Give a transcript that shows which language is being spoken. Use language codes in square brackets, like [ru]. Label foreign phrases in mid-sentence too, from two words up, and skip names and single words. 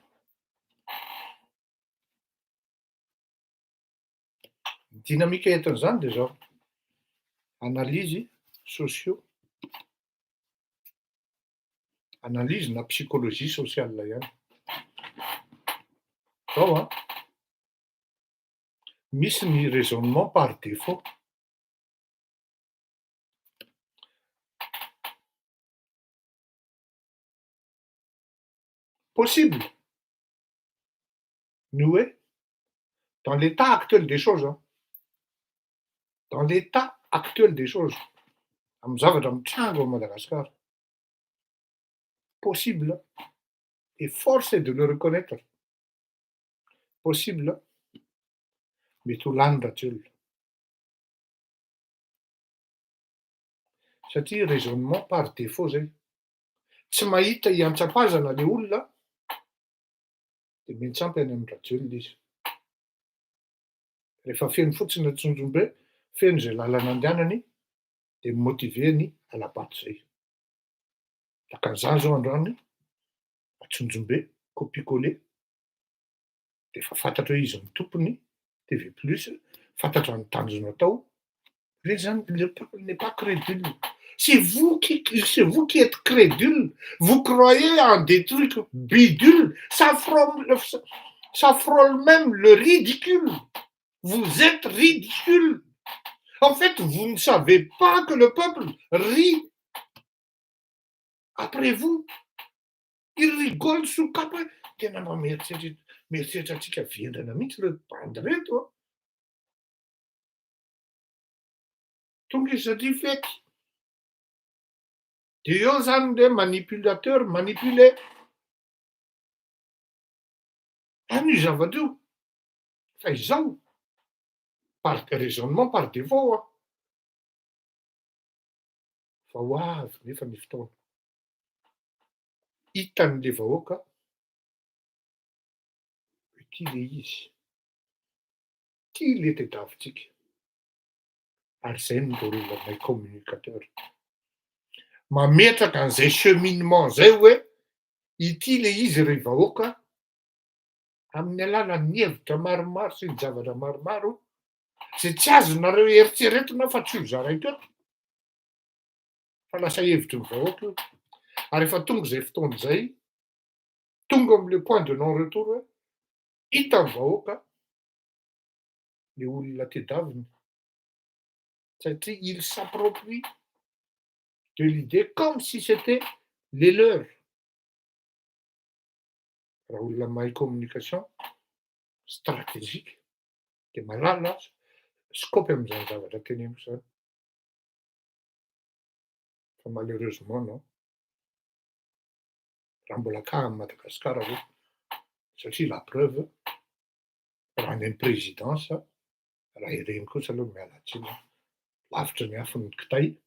[mg] Ny dinamika entin'izany dia zao, [fr] analyse socio, [mg] analyse na [fr] psychologie sociale [mg] ihany. Zao a, misy ny [fr] raisonnement par défaut. Possible. Nous, dans l'état actuel des choses, hein, dans l'état actuel des choses, [mg] amin'ny zavatra mitrango à Madagascar, possible, [fr] et force est de le reconnaître, [mg] possible, mety ho lany radieux. Satria [fr] raisonnement par défaut [mg] zay. Tsy mahita hiantsapazana le olona dia miantsampy any amin'ny radieux izy. Rehefa feno fotsiny Antsonjombe, feno zay lalana andehanany dia motiveny halabato zay. Takan'izany zao androany Antsonjombe, copier-coller, dia efa fantatra hoe izy ny tompony, TV Plus, fantatra ny tanjona atao. [fr] Le peuple n'est pas crédule. C'est vous qui êtes crédule. Vous croyez en des trucs bidules. Ça frôle même le ridicule. Vous êtes ridicule. En fait, vous ne savez pas que le peuple rit après vous. Il rigole sous cap. [mg] Tena mba mieritreritra antsika vendana mihitsy le bandy reto. Tonga izy satria fety. Dia eo zany le [fr] manipulateur manipulé. [mg] An'io zavatra io. Fa izao, [fr] par raisonnement par défaut. [mg] Fa ho avy nefa ny fotoana. Hitan'le vahoaka hoe ty le izy. Ty le tadiavintsika. Ary zay no rôle anay communicateur. Mametraka an'izay cheminement zay hoe ity le izy ry vahoaka amin'ny alalan'ny hevitra maromaro sy ny zavatra maromaro zay tsy azonareo eritreretina fa tsy ho zaraiko eto. Fa lasa hevitry ny vahoaka io. Ary efa tonga izay fotoana izay, tonga am'le [fr] point de non retour [mg] hoe hita ny vahoaka le olona tediavina. [fr] Satria il s'approprie de l'idée comme si c'était les leurs. [mg] Raha olona mahay [fr] communication stratégique [mg] dia mahalala scope amin'izany zavatra teneniko zany. [fr] Fa malheureusement non. [mg] Raha mbola ka Madagasikara hoe satria [fr] la preuve [mg] raha any présidence raha ireny kosa aloha miala tsiny lavitra ny afon'ny kitay.